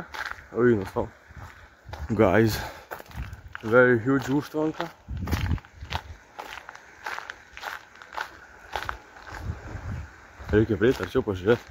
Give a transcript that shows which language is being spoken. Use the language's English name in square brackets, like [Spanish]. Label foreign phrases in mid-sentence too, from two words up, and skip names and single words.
[Lithuanian] Eina sau. [English] Guys. Very huge užtvanka. [Lithuanian] Reikia prieiti, arčiau pažiūrėti.